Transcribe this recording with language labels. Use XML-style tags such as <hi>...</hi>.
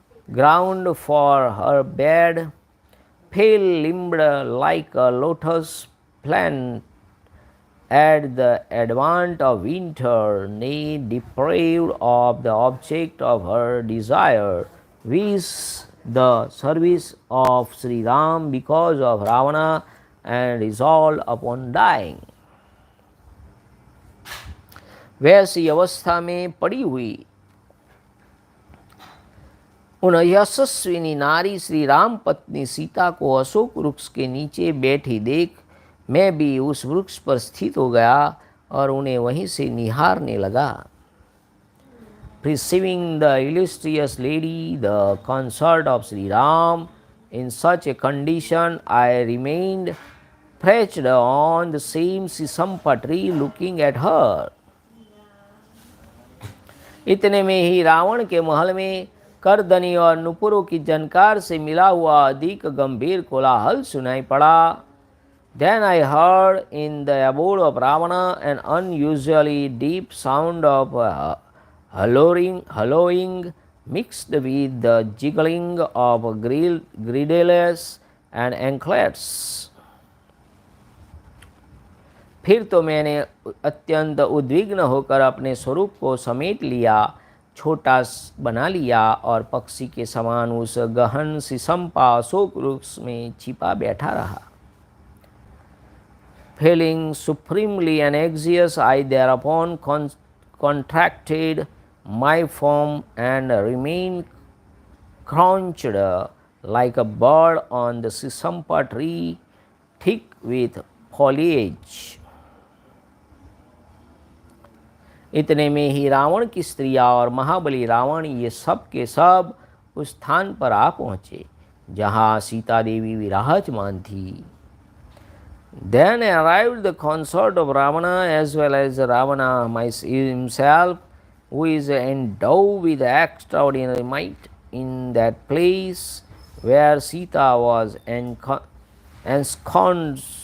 <en>ground for her bed, pale-limbed like a lotus plant at the advent of winter, nay, deprived of the object of her desire, wished the service of Sri Ram because of Ravana, and resolved upon dying.</en> <hi>वैसी अवस्था में पड़ी हुई उन यशस्विनी नारी श्री राम पत्नी सीता को अशोक वृक्ष के नीचे बैठी देख मैं भी उस वृक्ष पर स्थित हो गया और उन्हें वहीं से निहारने लगा।</hi> <en>Perceiving the illustrious lady, the consort of Sri Ram, in such a condition, I remained perched on the same Sisampa tree looking at her.</en> <hi>इतने में ही रावण के महल में करधनी और नुपुरों की झनकार से मिला हुआ अधिक गंभीर कोलाहल सुनाई पड़ा।</hi> <en>Then I heard in the abode of Ravana an unusually deep sound of hallooing mixed with the jiggling of girdles and anklets.</en> <hi>फिर तो मैंने अत्यंत उद्विग्न होकर अपने स्वरूप को समेट लिया, छोटा बना लिया और पक्षी के समान उस गहन सिसंपा अशोक वृक्ष में छिपा बैठा रहा।</hi> <en>Feeling supremely anxious, I thereupon contracted my form and remained crouched like a bird on the Sisampa tree, thick with foliage.</en> <hi>इतने में ही रावण की स्त्रियाँ और महाबली रावण ये सब के सब उस स्थान पर आ पहुँचे जहाँ सीता देवी विराजमान थी।</hi> <en>Then arrived the consort of Ravana as well as Ravana himself, who is endowed with extraordinary might, in that place where Sita was ensconced.</en>